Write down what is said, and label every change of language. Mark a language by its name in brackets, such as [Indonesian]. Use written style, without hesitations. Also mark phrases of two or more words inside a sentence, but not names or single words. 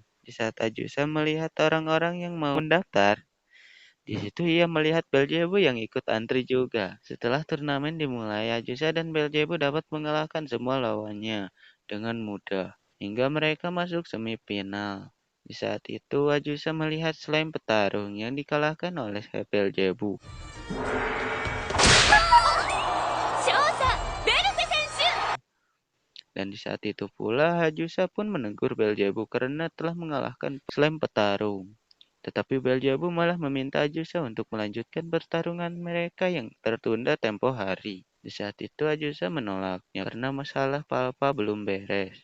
[Indonesian] Di saat Ajusa melihat orang-orang yang mau mendaftar, di situ ia melihat Belzebu yang ikut antri juga. Setelah turnamen dimulai, Ajusa dan Belzebu dapat mengalahkan semua lawannya dengan mudah, hingga mereka masuk semifinal. Di saat itu, Ajusa melihat slime petarung yang dikalahkan oleh Belzebu. [Japanese] 勝者ベルセ選手。 [Indonesian] Dan di saat itu pula Ajusa pun menegur Belzebu karena telah mengalahkan slime petarung. Tetapi Belzebu malah meminta Ajusa untuk melanjutkan pertarungan mereka yang tertunda tempo hari. Di saat itu Ajusa menolaknya karena masalah Palpa belum beres.